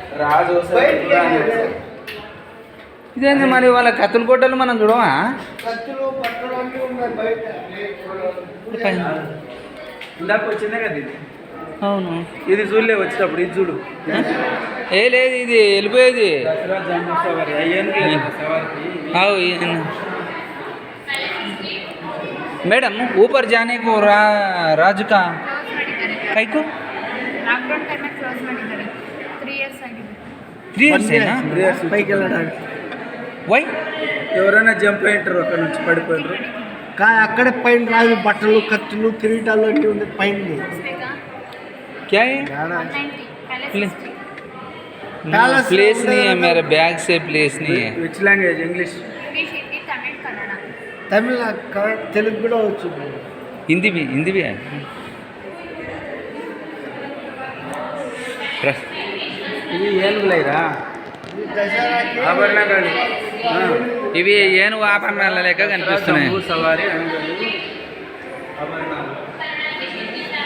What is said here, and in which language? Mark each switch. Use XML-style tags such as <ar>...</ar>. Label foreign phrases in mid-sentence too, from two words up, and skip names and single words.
<te>ఇదేంది మరి వాళ్ళ కత్తులు కొట్టలు మనం చూడమా? ఇందాక వచ్చిందే కదా ఇది. అవును ఇది చూడలే వచ్చేటప్పుడు. ఇది చూడు. లేదు ఇది వెళ్ళిపోయేది.</te> <hi>मैडम ऊपर जाने को राजू का कई को 3 years है ना?</hi> <te>పైకి వెళ్ళడానికి వై ఎవరైనా జంప్ అయ్యింటారు అక్కడ నుంచి పడిపోయినారు. కానీ అక్కడే పైన రాజు బట్టలు కత్తులు కిరీటాలు అన్నీ ఉంది పైన.</te> <hi>क्या है? प्लेस नहीं है मेरे बैग से, प्लेस नहीं है.</hi> <en>which language? English,</en> <te>తమిళ, తెలుగు కూడా వచ్చు.</te> <hi>हिंदी भी है.</hi> <te>ఇవి ఏనుగులైరా ఆభరణాలు. ఇవి ఏనుగు ఆభరణాల లెక్క కనిపిస్తున్నాయి. సవారి ఆభరణాలు.</te>